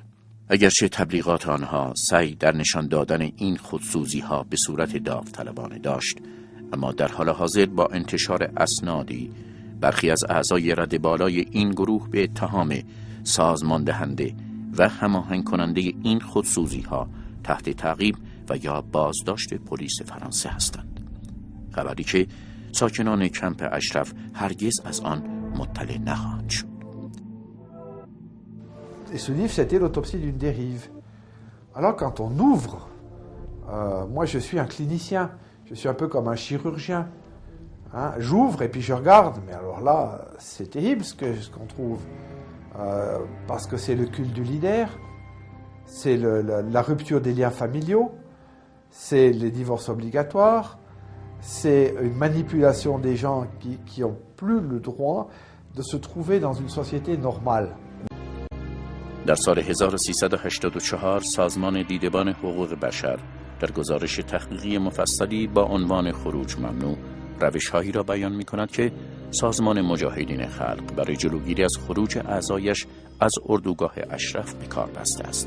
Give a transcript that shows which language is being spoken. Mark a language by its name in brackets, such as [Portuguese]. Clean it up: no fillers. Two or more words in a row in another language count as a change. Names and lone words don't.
[Persian] اگرچه تبلیغات آنها سعی در نشان دادن این خودسوزی ها به صورت داوطلبانه داشت، اما در حال حاضر با انتشار اسنادی برخی از اعضای رده بالای این گروه به اتهام سازمان دهنده و هماهنگ کننده این خودسوزی‌ها تحت تعقیب و یا بازداشت پلیس فرانسه هستند. خبری که ساکنان کمپ اشرف هرگز از آن مطلع نخواهند شد. [French] Et ce livre, c'était l'autopsie d'une dérive. Alors quand on ouvre, moi je suis un clinicien, je suis un peu comme un chirurgien. Hein, j'ouvre et puis je regarde, mais alors là, c'est terrible ce qu'on trouve. Parce que c'est le culte du leader, c'est la rupture des liens familiaux, c'est les divorces obligatoires, c'est une manipulation des gens qui n'ont plus le droit de se trouver dans une société normale. [Persian] در سال 1384 سازمان دیدبان حقوق بشر در گزارش تحقیقی مفصلی با عنوان خروج ممنوع روش‌هایی را بیان می‌کند که سازمان مجاهدین خلق برای جلوگیری از خروج اعضایش از اردوگاه اشرف به کار بسته است.